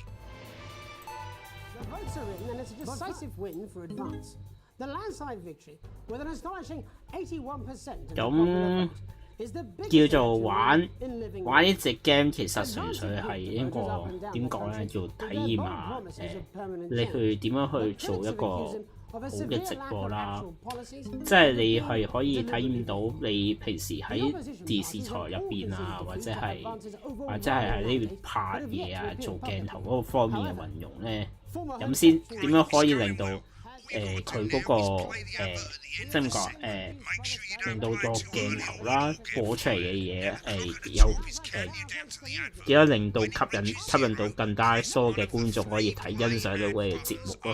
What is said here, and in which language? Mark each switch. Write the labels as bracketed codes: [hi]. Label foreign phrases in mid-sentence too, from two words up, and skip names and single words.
[en] The votes are in, and it's a decisive win for Advance. The landslide victory, with an astonishing 81% of the popular vote, is the biggest [yue] 叫做玩 [en] in living [yue] 呢隻 game， 其實純粹係一個點講咧，叫體驗下你去點樣去做一個好嘅直播啦，即係你係可以體驗到你平時喺電視台入邊啊，或者係喺呢邊拍嘢啊、做鏡頭嗰個方面嘅運用咧，咁先點樣可以令到佢嗰個即係點講令到個鏡頭啦播出嚟嘅嘢有點樣令到吸引到更加多嘅觀眾可以睇欣賞到佢嘅節目咯。